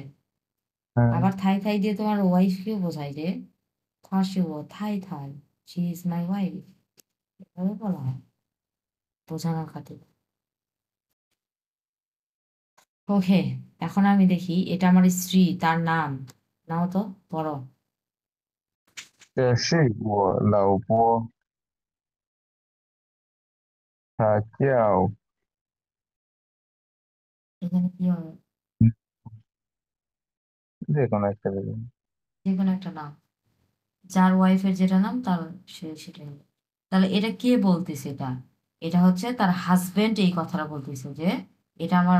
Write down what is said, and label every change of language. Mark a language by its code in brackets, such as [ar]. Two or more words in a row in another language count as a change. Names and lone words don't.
[bn] আবার থাই থাই দিয়ে তোমার ওয়াইফকেও বোঝায় যে থাশিও থাই থাই, [en] she is my wife, [bn] এভাবে বলা হয় বোঝানোর খাতির। ওকে, এখন আমি দেখি, এটা আমার স্ত্রী, তার নাম নাও তো, পড়ো। [zh] 这是我老婆，她叫 [bn] এখানে কি হবে? যে কোনো একটা দেবেন। যে কোনো একটা নাম, যার ওয়াইফের যেটা নাম তার সেটাই হবে। তাহলে এটা কে বলতেছে? এটা এটা হচ্ছে তার হাজবেন্ড এই কথাটা বলতেছে যে এটা আমার